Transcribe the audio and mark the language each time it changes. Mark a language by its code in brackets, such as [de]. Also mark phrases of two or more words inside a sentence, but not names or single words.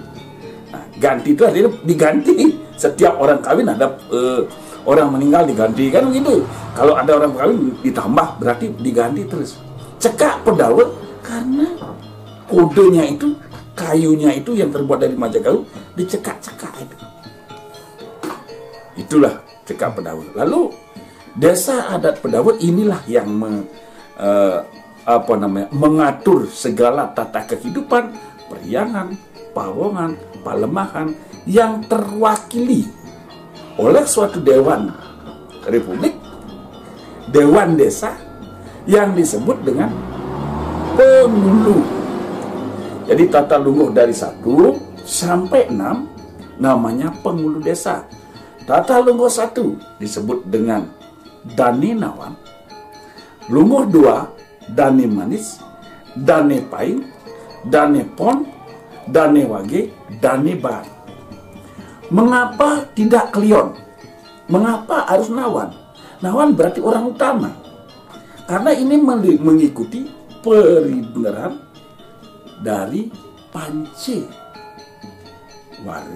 [id] Nah, ganti itu artinya diganti. Setiap orang kawin ada orang meninggal diganti, kan begitu. Kalau ada orang kawin ditambah berarti diganti terus. Cekak Pedawe karena kodenya itu, kayunya itu yang terbuat dari majakayu dicekak-cekak itu. Itulah cekak Pedawe. Lalu desa adat Pedawe inilah yang mengatur segala tata kehidupan, periangan, pawongan, palemahan yang terwakili oleh suatu dewan republik, dewan desa yang disebut dengan pengulu. Jadi tata lungguh dari 1 sampai 6 namanya pengulu desa. Tata lungguh 1 disebut dengan Dane Nawan, lungguh 2 Dane Manis, Dane Paing, Dane Pon, Dane Wage, Dane Bar. Mengapa tidak Klion? Mengapa harus Nawan? Nawan berarti orang utama. Karena ini mengikuti peribeneran dari Pance Ware.